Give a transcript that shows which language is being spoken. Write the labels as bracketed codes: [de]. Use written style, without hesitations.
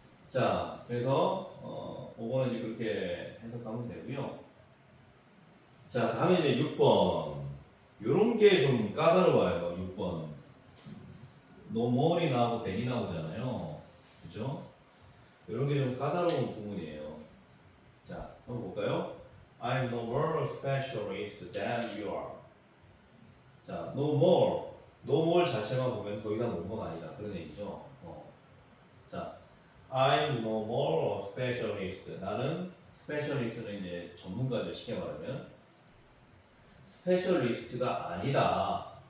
[ko] 자, 그래서 5번은 이제 그렇게 해석하면 되고요. 자, 다음에 이제 6번. 요런 게 좀 까다로워요. 6번. no more이 나오고 than이 나오잖아요. 그죠? 요런 게 좀 까다로운 부분이에요. 자, 한번 볼까요? [en] I'm no more a specialist than you are. 자, no more. [ko] no more 자체만 보면 더 이상 뭐가 아니다. 그런 얘기죠. 자, [en] I'm no more a specialist. [ko] 나는 specialist는 이제 전문가죠. 쉽게 말하면. 스페셜리스트가 아니다.